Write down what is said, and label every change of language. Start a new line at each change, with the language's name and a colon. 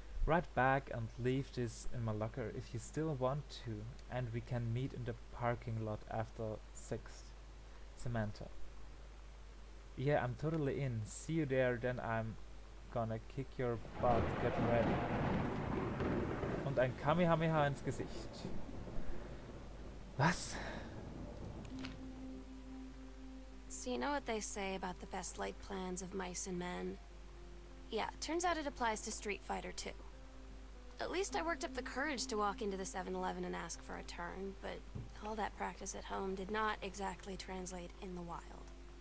English: Right back and leave this in my locker if you still want to, and we can meet in the parking lot after 6. Samantha. Yeah, I'm totally in. See you there, then I'm gonna kick your butt. Get ready.
German: Und ein Kamehameha ins Gesicht. Was?
English: So you know what they say about the best laid plans of mice and men? Yeah, turns out it applies to Street Fighter too. At least I worked up the courage to walk into the 7-Eleven and ask for a turn, but all that practice at home did not exactly translate in the wild.